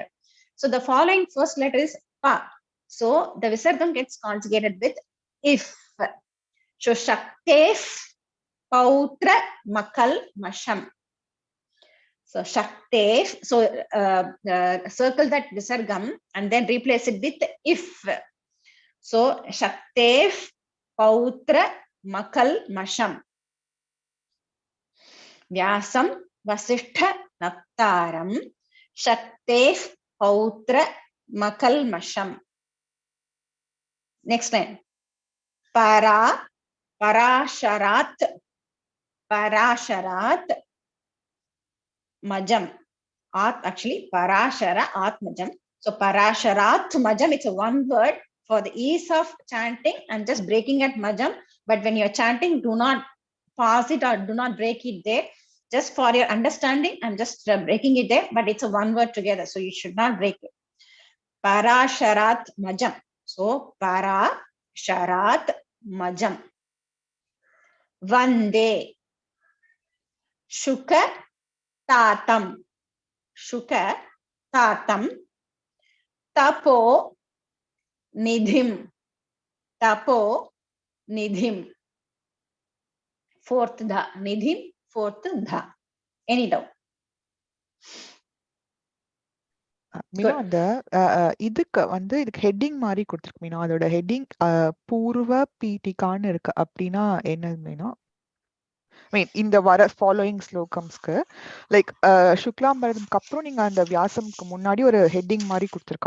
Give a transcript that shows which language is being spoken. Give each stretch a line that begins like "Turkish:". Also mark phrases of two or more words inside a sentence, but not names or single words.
English: So the following first letter is Pa. So the Visargam gets conjugated with if.
Sanskrit: So शक्तेः पौत्र मकल मषम्.
English: So Shaktef, so circle that Visargam and then replace it with if.
Sanskrit: So शक्तेः पौत्र मकल मषम्. व्यासं वसिष्ठ नप्तारं शक्तेः पौत्र मकल मषम्.
English: Next line.
Sanskrit: पराशरात् मजम्.
English: Actually,
Sanskrit: पराशर आत्मजम्. So पराशरात् मजम्,
English: it's a one word. For the ease of chanting, I'm just breaking at Majam. But when you're chanting, do not pause it or do not break it there. Just for your understanding, I'm just breaking it there. But it's a one word together, so you should not break it.
Sanskrit: पराशरात् मजम्. So पराशरात् मजम्. वन्दे शुक तातम्. शुक तातम्। तपो निधिम्. तपो निधिम्.
English: Fourth dha. Nidhim, fourth dha. Any doubt?
Tamil: மீனா அந்த இதுக்கு வந்து இதுக்கு ஹெட்டிங் மாதிரி கொடுத்துருக்கு மீனா, அதோட ஹெட்டிங் பூர்வ பீட்டிகான்னு இருக்கு. அப்படின்னா என்னது மீனா? மீன் இந்த வர ஃபாலோயிங் ஸ்லோகம்ஸ்க்கு லைக் சுக்லாம்பரத்துக்கு அப்புறம் நீங்க அந்த வியாசம்க்கு முன்னாடி ஒரு ஹெட்டிங் மாதிரி கொடுத்துருக்கான்.